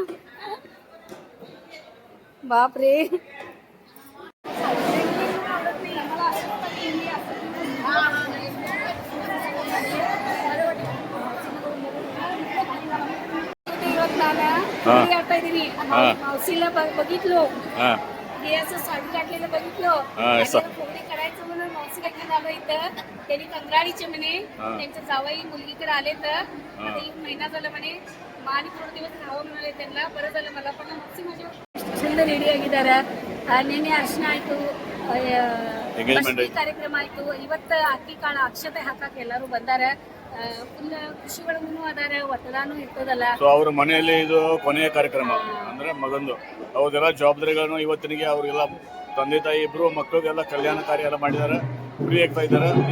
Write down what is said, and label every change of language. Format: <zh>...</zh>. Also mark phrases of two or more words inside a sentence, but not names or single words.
<kn>ಬಾಪ್ರಿ. आटा ಇದೀನಿ.</kn> <mr>मौसीला बघितलो, हे असं साडी काढलेलं बघितलो. कोणी करायचं म्हणून मौसीला घेऊन आलो इथं. त्यांनी कंगराळीचे म्हणे, त्यांच्या जावई मुलगीकडे आले तर आता 1 महिना झाला म्हणे. आणि थोडे दिवस राहावं म्हणाले त्यांना. बरं झालं, मला पण मौसी माझी</mr> <kn>ಚಂದ ರೆಡಿ ಆಗಿದ್ದಾರೆ. ನಿನ್ನೆ ಅರ್ಶಿನ ಆಯ್ತು, ಕಾರ್ಯಕ್ರಮ ಆಯ್ತು. ಇವತ್ತು ಅಕ್ಕಿ ಕಾಳು ಅಕ್ಷತೆ ಹಾಕಕ್ಕೆ ಎಲ್ಲರೂ ಬಂದಾರೆ. ಫುಲ್ ಖುಷಿ ಒಳಗೂ ಅದಾರೆ. ಒತ್ತಡಾನು ಇರ್ತದಲ್ಲ. ಸೊ ಅವ್ರ ಮನೆಯಲ್ಲಿ ಇದು ಕೊನೆಯ ಕಾರ್ಯಕ್ರಮ ಅಂದ್ರೆ ಮಗಂದು. ಅವ್ರದೆಲ್ಲ ಜವಾಬ್ದಾರಿಗಳನ್ನು ಇವತ್ತಿನಿಗೆ ಅವ್ರಿಗೆಲ್ಲ ತಂದೆ ತಾಯಿ ಇಬ್ರು ಮಕ್ಕಳಿಗೆಲ್ಲ ಕಲ್ಯಾಣ ಕಾರ್ಯ ಎಲ್ಲ ಮಾಡಿದ್ದಾರೆ, ಫ್ರೀ ಆಗ್ತಾ ಇದ್ದಾರೆ.</kn>